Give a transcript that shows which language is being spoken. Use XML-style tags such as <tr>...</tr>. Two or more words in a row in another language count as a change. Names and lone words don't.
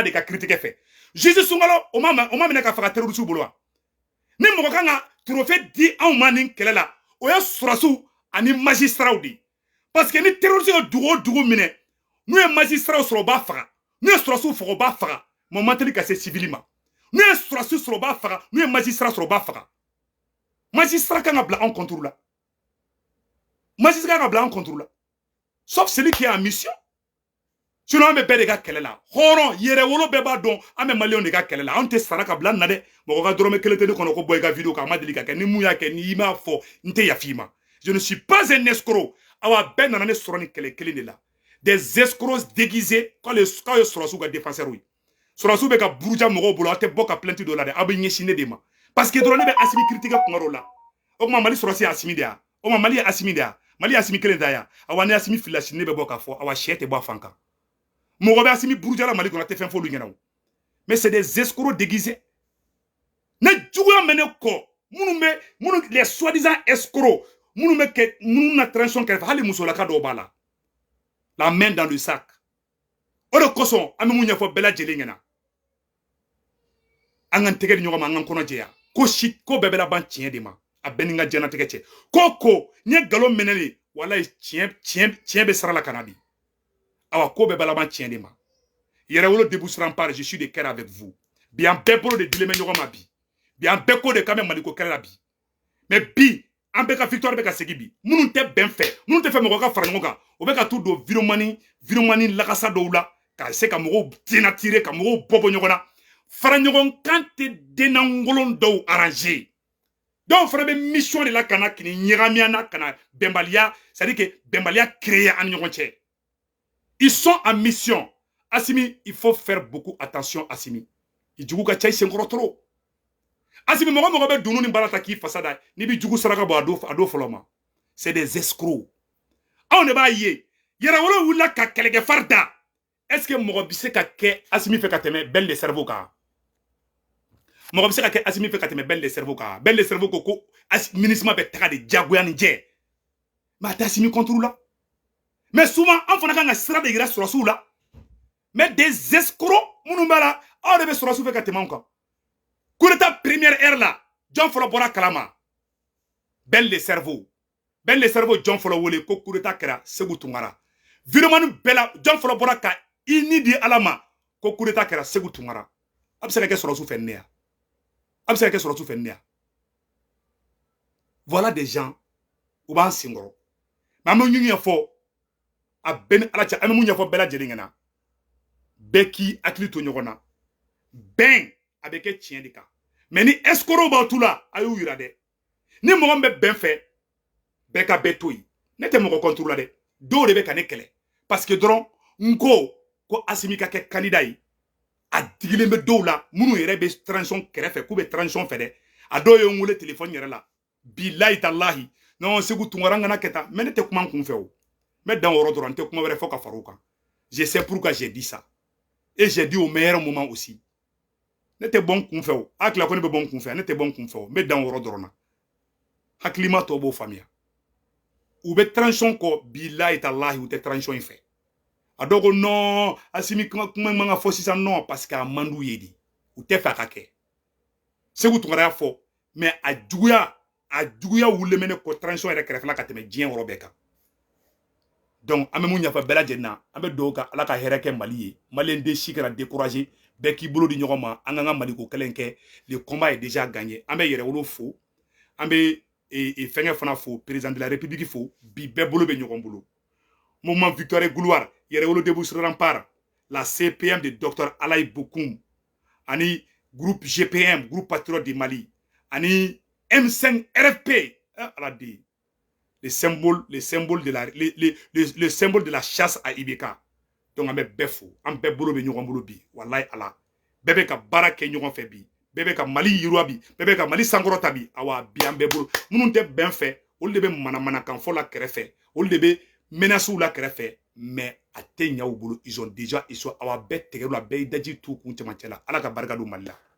<bm>de ka kiiritigɛ fɛ juge Sunkalo o ma minɛ ka faga terroriste bolo wa ni mɔgɔ kan ka trophée di anw ma nin kɛlɛ la o ye sɔrɔsiw ani magistrats de</bm> <fr>parce que</fr> <bm>ni terroriste ye dugu o dugu minɛ n'u ye magistrats sɔrɔ u b'a faga n'u ye sɔrɔsiw faga u b'a faga ma manteli ka se civil ma n'u ye sɔrɔsiw sɔrɔ u b'a faga n'u ye magistrats sɔrɔ u b'a faga magistrat kan ka bila anw contre la magistrat kan ka bila anw contre la</bm> <fr>sauf celui qui est en mission sinon</fr> <bm>an bɛ bɛɛ de ka kɛlɛ la hɔrɔn yɛrɛwolo bɛɛ b'a dɔn an bɛ maliyɛnw de ka kɛlɛ la anw tɛ sara ka bila na dɛ mɔgɔ ka dɔrɔmɛ kelen tɛ ne kɔnɔ ko bɔ i ka vidéo kan a ma deli ka kɛ ni mun y'a kɛ n'i m'a fɔ n tɛ yafi ma</bm> <fr>je ne suis pas un escroc</fr> <bm>awa bɛɛ nana ne sɔrɔ ni kɛlɛ kelen de la</bm> <fr>des escrocs déguisés</fr> <bm>k'aw ye sɔrɔsiw ka défenseurs ye sɔrɔsiw bɛ ka buruja mɔgɔw bolo aw tɛ bɔ ka plainte dɔ la dɛ aw bɛ ɲɛsin ne de ma</bm> <fr>parce que</fr> <bm>dɔrɔn ne bɛ Asimi critiquer kuma dɔw la o tuma Mali sɔrɔsi ye Asimi de ya o tuma Mali ye Asimi de ya Mali ye Asimi kelen da ya awa ni Asimi filila sini ne bɛ bɔ k'a fɔ awa sɛ tɛ bɔ a fan kan mɔgɔ bɛ Asimi buruja la Mali kɔnɔ a tɛ fɛn f'olu ɲɛna o</bm> <fr>mais c'est des escrocs déguisés</fr> <bm>ne juguya mɛ ne kɔ minnu</bm> <fr>les soi-disant escrocs</fr> <bm>minnu bɛ kɛ minnu na transition kɛrɛfɛ hali musolaka dɔw b'a la</bm> <fr>la main dans le sac</fr> <bm>o de kosɔn an bɛ mun ɲɛfɔ bɛɛ lajɛlen ɲɛna an k'an tɛgɛ di ɲɔgɔn ma an k'an kɔnɔ jɛya ko bɛɛ bɛ laban tiɲɛ de ma a bɛɛ ni n ka diɲɛlatigɛ cɛ ko n ye nkalon minɛ de walayi tiɲɛ bɛ sara la ka na bi awa ko bɛɛ bɛ laban tiɲɛ de ma yɛrɛwolo</bm> <fr>débouché par je suis de cœur avec vous</fr> <bm>bi an bɛɛ bolo de dilen bɛ ɲɔgɔn ma bi an bɛɛ ko de k'an bɛ Maliko kɛlɛ la bi mais bi an bɛɛ ka victoire bɛ ka segin bi minnu tɛ bɛn fɛ minnu tɛ fɛ mɔgɔ ka fara ɲɔgɔn kan o bɛ ka t'u don viromani lakasa dɔw la ka se ka mɔgɔw dénaturer ka mɔgɔw bɔ ɲɔgɔn na fara ɲɔgɔn kan tɛ denangolon dɔw arranger dɔw fana bɛ mission de la ka na kini ɲagamiya na ka na bɛnbaliya</bm> <fr>c'est à dire que</fr> <bm>bɛnbaliya créer an ni ɲɔgɔn cɛ</bm> <fr>ils sont en mission</fr> <bm>Asimi</bm> <fr>il faut faire beaucoup attention</fr> <bm>Asimi i jugu ka ca i senkɔrɔ trop Asimi mɔgɔ bɛ dunu ni baara ta k'i fasa da n'i bɛ jugu saraka bɔ a do fɔlɔ ma</bm> <fr>c'est des escrocs</fr> <bm>anw de b'a ye yɛrɛwolo wulila ka kɛlɛkɛ fari da</bm> <fr>est-ce que</fr> <bm>mɔgɔ bɛ se ka kɛ Asimi fɛ ka tɛmɛ Belle de cerveau kan mɔgɔ bɛ se ka kɛ Asimi fɛ ka tɛmɛ Belle de cerveau kan Belle de cerveau ko MINUSMA bɛ taga de diyagoya ni jɛ mais a tɛ Asimi contre la</bm> <fr>mais souvent</fr> <bm>an fana kan ka sira de yira sɔrɔsiw la</bm> <fr>mais des escrocs</fr> <bm>minnu b'a la aw de bɛ sɔrɔsiw fɛ ka tɛmɛ anw kan</bm> <fr>coup d'état première heure</fr> <bm>la jɔn fɔlɔ bɔra kalama Belle de cerveau jɔn fɔlɔ wele ko</bm> <fr>coup d'état</fr> <bm>kɛra Segu Tunkara viremani bɛɛ la jɔn fɔlɔ bɔra ka i ni di ala ma ko</bm> <fr>coup d'état</fr> <bm>kɛra Segu Tunkara a bɛ se ka kɛ sɔrɔsiw fɛ ne ya a bɛ se ka kɛ sɔrɔsiw fɛ ne ya</bm> <fr>voilà des gens</fr> <bm>u b'an senkɔrɔ mais an bɛ mun ɲɛfɔ a bɛɛ ni ala cɛ an bɛ mun ɲɛfɔ bɛɛ lajɛlen ɲɛna bɛɛ k'i hakili to ɲɔgɔn na bɛn a bɛ kɛ tiɲɛ de kan mais ni escrocs b'aw tu la a y'u yira dɛ ni mɔgɔ min bɛ bɛn fɛ bɛɛ ka bɛɛ to yen ne tɛ mɔgɔ contre la dɛ dɔw de bɛ ka ne kɛlɛ</bm> <fr>parce que</fr> <bm>dɔrɔn n ko Asimi ka kɛ candidat ye a digilen bɛ dɔw la minnu yɛrɛ bɛ transition kɛrɛfɛ k'u bɛ transition fɛ dɛ a dɔw ye n wele téléphone yɛrɛ la bilahi talahi non Segu Tunkara n kana kɛ tan mais ne tɛ kuma n kun fɛ o n bɛ dan o yɔrɔ dɔrɔn n tɛ kuma wɛrɛ fɔ ka fara o kan</bm> <fr>je sais pourquoi j'ai dit ça et j'ai dit au meilleur moment aussi</fr> <bm>ne tɛ bɔ n kun fɛ o a tila ko ne bɛ bɔ n kun fɛ ne tɛ bɔ n kun fɛ o n bɛ dan o yɔrɔ dɔrɔn na hakilima tɔw b'o faamuya u bɛ transition kɔ bilahi talahi u tɛ transition in fɛ a dɔw ko non Asimi kuma man ka fɔ sisan</bm> <fr>non parce que</fr> <bm>a man d'u ye de u tɛ fɛ a ka kɛ Segu Tunkara y'a fɔ mais a juguya wulilen bɛ ne kɔ transition yɛrɛ kɛrɛfɛla ka tɛmɛ diɲɛ yɔrɔ bɛɛ kan donc an bɛ mun ɲɛfɔ bɛɛ lajɛlen na an bɛ dugawu kɛ ala ka hɛrɛ kɛ Mali ye maliyɛn den si kana décourager bɛɛ k'i bolo di ɲɔgɔn ma an k'an ka Maliko kɛlɛ in kɛ</bm> <fr>le combat est déjà gagné</fr> <bm>an bɛ yɛrɛwolo fo an bɛ fɛngɛ fana fo</bm> <fr>président de la république</fr> <bm>fo bi bɛɛ bolo bɛ ɲɔgɔn bolo</bm> <fr>mouvement victoire et gloire</fr> <bm>yɛrɛwolo</bm> <fr>débouché par la CPM de docteur</fr> <bm>Alain Bokoum ani groupe GPM</bm> <fr>groupe patriote du Mali</fr> <bm>ani M5 RFP ala de</bm> <fr>le symbole de la chasse à Ibeka donc</fr> <bm>an bɛ bɛɛ fo an bɛɛ bolo bɛ ɲɔgɔn bolo bi wallahi ala bɛɛ bɛ ka baara kɛ ɲɔgɔn fɛ bi bɛɛ bɛ ka Mali yiriwa bi bɛɛ bɛ ka Mali sankɔrɔta bi awa bi an bɛɛ bolo minnu tɛ bɛn fɛ olu de bɛ manamanakan fɔ la kɛrɛfɛ olu de bɛ menaces la kɛrɛfɛ mais a tɛ ɲɛ u bolo</bm> <fr>ils ont déjà</fr> <bm>awa bɛɛ tigɛr'u la bɛɛ y'i daji t'u kun cɛmancɛ la Ala ka barika don Mali la</bm>